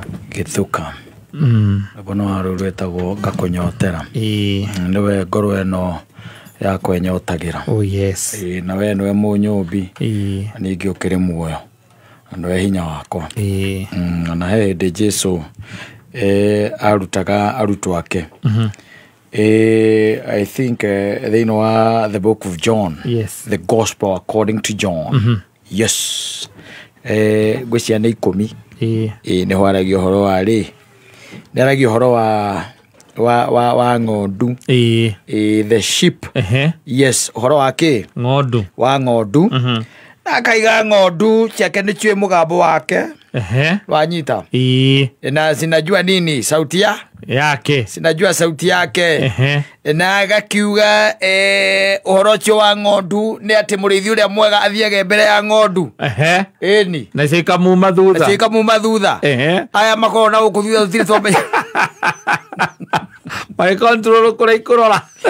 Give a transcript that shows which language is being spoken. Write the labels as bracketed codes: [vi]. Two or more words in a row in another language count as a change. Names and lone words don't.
[ki] Githuka bono arurwetagwo gakunyotera niwe ngoro eno ya kwenyotagira. [en] Oh yes. [ki] Na we niwe munyumbi ningi ukiri muoyo niwe hinya wakwa. Na hindi Jesu arutaga arutu ake. [en] I think they know the book of John. Yes. The gospel according to John. Yes. [ki] Gwĩcia nĩ 10. Nĩ hwaragio horo wa rĩ. Nĩ aragio horo wa ng'ondu. [en] The sheep. Yes, [ki] horo wa kĩ? Ng'ondu. Wa ng'ondu. Na akaiga ng'ondu ciake nĩ ciũĩ mũgambo wake. Wanyita. [sw] Na sinajua nini sauti yake. Sinajua sauti yake. [ki] Na agakiuga ũhoro ũcio wa ng'ondu nĩ atĩ mũrĩithi ũrĩa mwega athiage mbere ya ng'ondu. Ĩni. Na cikamuma thutha. Na cikamuma thutha. Aya makorwo na gũkũ thutha tũtirĩ twamenya. [en] My control [ki] kũrĩa ikũrora.